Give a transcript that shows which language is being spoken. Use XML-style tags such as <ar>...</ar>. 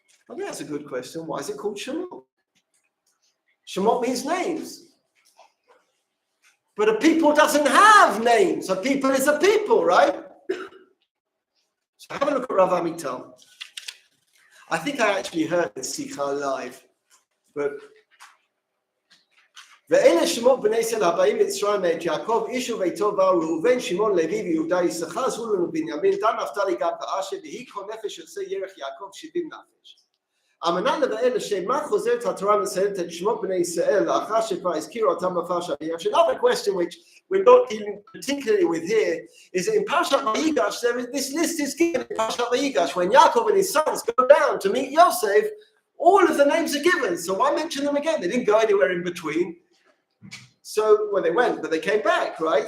<en>I think that's a good question. Why is it called Shemot? Shemot means names. But a people doesn't have names. A people is a people, right? So have a look at Rav Amital. I think I actually heard this Sikha live, but</en> <he>ואלה שמות בני ישראל הבאים מצרים מאת יעקב איש וביתו באו ראובן שמעון לוי ויהודה יששכר זבולון ובנימין דן נפתלי גד ואשר ויהי כל נפש יוצא ירך יעקב 70 נפש. על מנת לבאר לשם מה חוזרת התורה מציינת את שמות בני ישראל לאחר שכבר הזכירו אותם בפרשת ויגש.</he> <en>Another question which we're not dealing particularly with here is that in Parashat Vayigash, this list is given in Parashat Vayigash. When Yaakov and his sons go down to meet Yosef, all of the names are given. So why mention them again? They didn't go anywhere in between. So, well, they went, but they came back, right?</en>